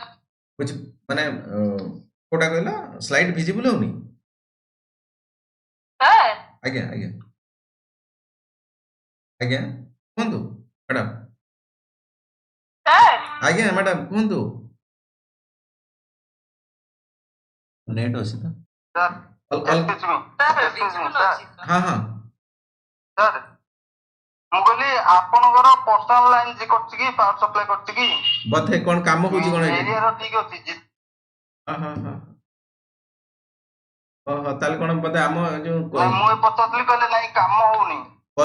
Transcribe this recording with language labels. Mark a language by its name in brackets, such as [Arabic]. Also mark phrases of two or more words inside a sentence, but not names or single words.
[Odia] ବୁଝି ମାନେ କୋଉଟା କହିଲ [English] slide visible [Odia] ହଉନି सर ଆଜ୍ଞା ଆଜ୍ଞା ଆଜ୍ଞା କୁହନ୍ତୁ ମ୍ୟାଡାମ सर ଆଜ୍ଞା ମ୍ୟାଡାମ କୁହନ୍ତୁ ନେଟ୍ ଅଛି ତ [English] Sir excuse me सर excuse me [Odia] ଭିଜିବଲ सर ଅଛି sir। ହଁ ହଁ सर ମୁଁ କହିଲି ଆପଣଙ୍କର [English] personal line [Odia] ଯେ କରୁଛି କି [English] power supply [Odia] କରୁଛି କି ବୋଧେ କ'ଣ କାମ ହଉଛି କ'ଣ ଏଇଠି ଏରିଆର ଠିକ ଅଛି ହଁ ହଁ ହଁ ଓହୋ ତାହେଲେ କଣ ବୋଧେ ଆମ ଯୋଉ ନାଇଁ ମୁଁ ପଚାରୁଥିଲି କହିଲେ ନାଇଁ କାମ ହଉନି, କାମ